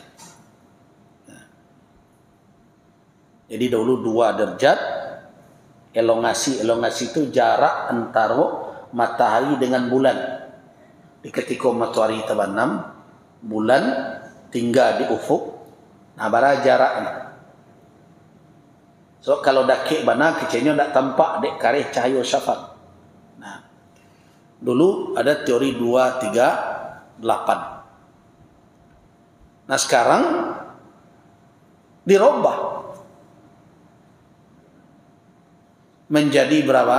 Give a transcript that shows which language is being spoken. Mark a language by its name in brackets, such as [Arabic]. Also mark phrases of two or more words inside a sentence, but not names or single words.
[Indonesian] Nah, jadi dahulu 2 derajat, elongasi itu jarak antara matahari dengan bulan. Di ketika matahari terbenam, bulan tinggal di ufuk, nah bara jaraknya. [Minangkabau] So kalau dakik bana kecilnya tak tampak dek kareh cahaya syafaq. [Indonesian] Nah, dulu ada teori 2, 3, 8. Nah, sekarang dirubah menjadi berapa?